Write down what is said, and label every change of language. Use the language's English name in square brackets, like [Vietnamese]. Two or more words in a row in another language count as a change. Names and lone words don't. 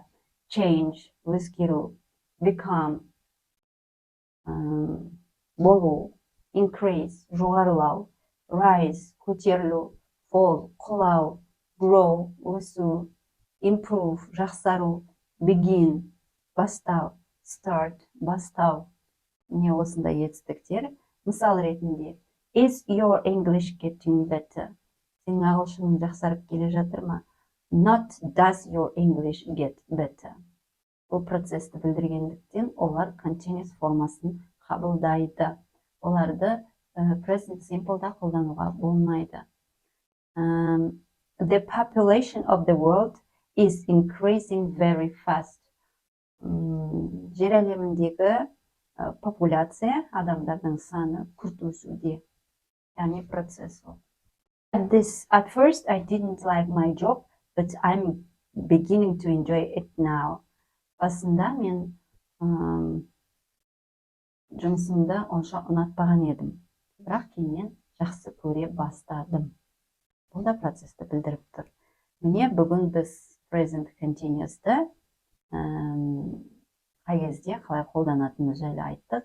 [Kazakh] Change, өзгеру, become, болу, increase, жоғарылау, rise, көтерілу, fall, құлау, grow, өсу, improve, жақсару, begin, бастау, start, бастау. Не осындай етістіктер. Мысал ретінде, [English] is your English getting better? [Kazakh] Сенің ағылшының жақсарып келе жатыр ма? [English] Not does your English get better. [Kazakh] Бұл процесті білдіргендіктен олар continuous формасын қабылдайды. Оларды [English] present simple'да [Kazakh] қолдануға болмайды. [English] The population of the world is increasing very fast. [Kazakh] Жер әлеміндегі популяция, адамдардың саны күрт өсуде. Яғни процесс ол. [English] At first I didn't like my job, but I'm beginning to enjoy it now. [Kazakh] Басында мен жұмысымды онша ұнатпаған едім, бірақ кейіннен жақсы көре бастадым. Бұл да процесті білдіріп тұр. Міне бүгін біз [English] present continuous'ты [Kazakh] қай кезде қалай қолданатынымыз жайлы айттық.